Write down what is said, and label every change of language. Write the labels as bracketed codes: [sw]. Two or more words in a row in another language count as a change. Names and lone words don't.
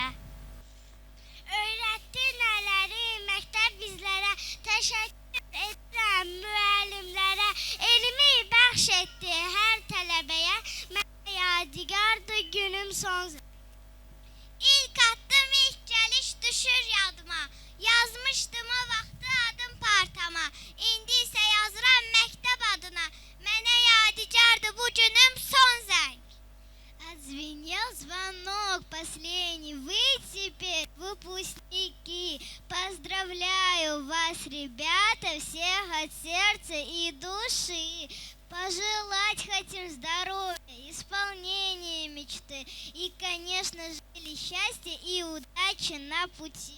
[az] Öyrətdi nələri məktəb bizlərə, təşəkkür edirəm müəllimlərə, elmi bəxş etdi hər tələbəyə, mənə yadigardır günüm son zəng. İlk attım, ilk gəliş düşür yadıma, yazmışdım o vaxtı adım partama, indi isə yazıram məktəb adına, mənə yadigardır bu günüm son zəng. [ru] Отзвенел звонок последний, вы теперь выпускники. Поздравляю вас, ребята, всех от сердца и души. Пожелать хотим здоровья, исполнения мечты и, конечно же, счастья и удачи на пути.